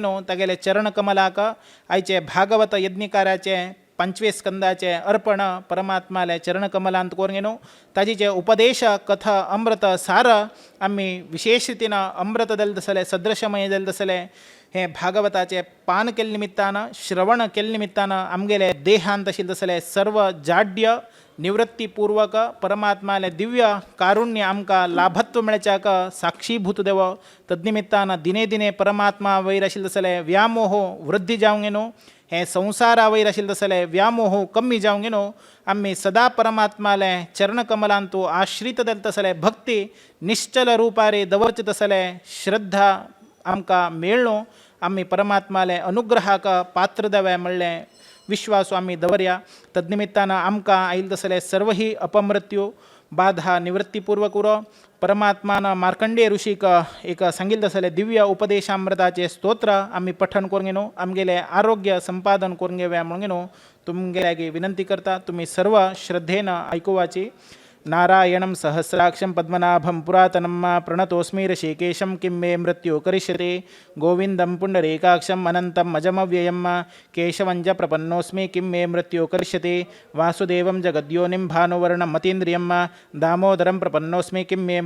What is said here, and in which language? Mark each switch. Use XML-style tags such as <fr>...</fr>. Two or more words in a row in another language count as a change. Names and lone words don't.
<kok>न्हू तागेले चरण कमलाक आयचे भागवत यज्ञकाराचे 5वे स्कंदाचे अर्पण परमात्माले चरण कमलांत करून न्हू ताजी जे उपदेश कथा अमृत सार आमी विशेष रितीन अमृत जाले तसले सदृशमय जाले तसले हे भागवताचे पान केले निमित्तान श्रवण केले निमित्तान आमगेले देहांत आशिल्ले तसले सर्व जाड्य निवृत्तीपूर्वक परमात्माले दिव्य कारुण्य आमकां लाभत्व मेळच्याक साक्षीभूत देव. तदनिमित्तान दिने दिने परमात्मा वयर आशिल्ले तसले व्यामोह वृद्धी जावंक न्हू हे संसारा वैर आशिल्लो तसले व्यामोह कमी जावंक न्हू आमी सदा परमात्माले चरणकमलांतू आश्रित जाले तसले भक्ती निश्चल रुपारे दवरचे तसले श्रद्धा आमकां मेळ्ळो आमी परमात्माले अनुग्रहाक पात्र जावे म्हणलें विश्वास आमी दवरया तदनिमित्तान आमकां आयिल्ले तसले सर्व ही अपमृत्यू बाधा निवृत्तीपूर्वक उरो परमात्मान मार्कंडेय ऋषीक एक सांगिल्ले तसले दिव्य उपदेशामृताचे स्तोत्र आमी पठण करूंक न्हू आमगेले आरोग्य संपादन करूंक घेवया म्हणून न्हू तुमगेल्यागी विनंती करता तुम्ही सर्व श्रद्धेन आयकुवाची</kok> <sa>नारायणं सहस्राक्षं पद्मनाभं पुरातनं प्रणतोस्मि ऋषिकेशं किं मे मृत्यु करिष्यते गोविन्दं पुण्डरीकाक्षम् अनन्तम् अजमव्ययं केशवं च प्रपन्नोऽस्मि किं मे मृत्यु करिष्यते वासुदेवं जगद्योनिं भानुवर्णं मतीन्द्रियं दामोदरं प्रपन्नोऽस्मि किं मे</sa>